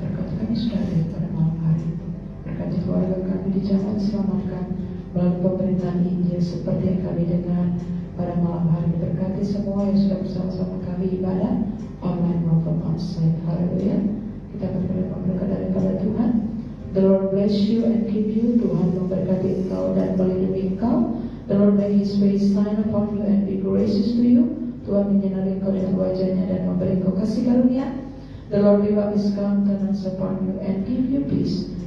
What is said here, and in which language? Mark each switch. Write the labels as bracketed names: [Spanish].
[Indonesian] Berkati kami sudah ada pada malam hari ini. Berkati keluarga kami di jalan selamatkan melalui pemberitaan Injil seperti yang kami dengar pada malam hari ini. Berkati semua yang sudah bersama-sama kami ibadah online maupun onsite. Haleluya. Kita berdoa berkat daripada Tuhan. [English] The Lord bless you and keep you. [Indonesian] Tuhan memberkati engkau dan melindungi engkau. [English] The Lord make His face shine upon you and be gracious to you. [Indonesian] Tuhan menyinari engkau dengan wajahnya dan memberi engkau kasih karunia. [English] The Lord lift up His countenance upon you and give you peace.